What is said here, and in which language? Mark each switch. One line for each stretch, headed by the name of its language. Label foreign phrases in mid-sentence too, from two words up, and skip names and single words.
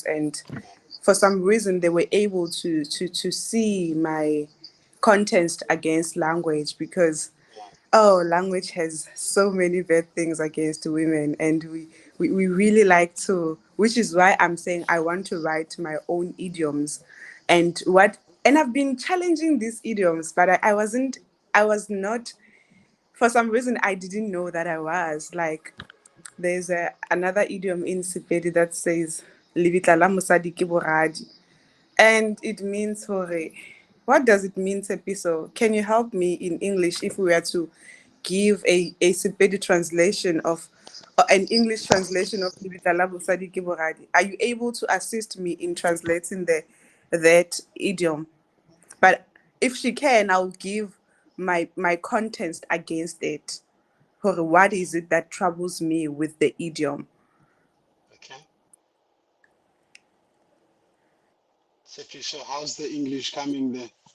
English: And for some reason, they were able to see my contest against language, because language has so many bad things against women, and we really like to, which is why I'm saying I want to write my own idioms. And I've been challenging these idioms, but I was not, for some reason I didn't know that I was like, there's another idiom in Sepedi that says
Northern Sotho: "Libitla la mosadi ke boradi,"
English: and it means hore. What does it mean, Tshepiso? Can you help me in English if we were to give a Sepedi translation of an English translation of
Northern Sotho: "Libitla la mosadi ke boradi"?
English: Are you able to assist me in translating that idiom? But if she can, I'll give my context against it. What is it that troubles me with the idiom? Okay. Tshepiso, how's the English coming there?